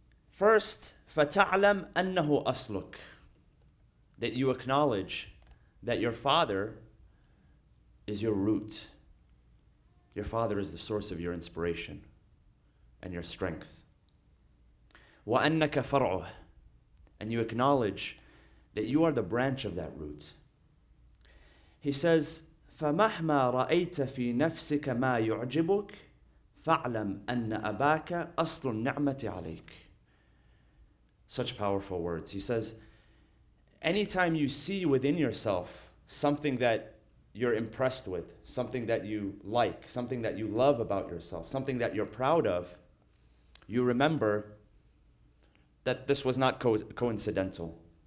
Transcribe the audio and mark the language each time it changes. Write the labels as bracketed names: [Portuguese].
[English] First, [Arabic] فَتَعْلَمْ أَنَّهُ أَصْلُكَ, [English] that you acknowledge that your father is your root. Your father is the source of your inspiration and your strength. [Arabic] وَأَنَّكَ فَرْعُهُ, [English] and you acknowledge that you are the branch of that root. He says, [Arabic] فَمَهْمَا رَأَيْتَ فِي نَفْسِكَ مَا يُعْجِبُكَ فَاعْلَمْ أَنَّ أَبَاكَ أَصْلُ النِّعْمَةِ عَلَيْكَ. [English] Such powerful words. He says, anytime you see within yourself something that you're impressed with, something that you like, something that you love about yourself, something that you're proud of, you remember that this was not coincidental.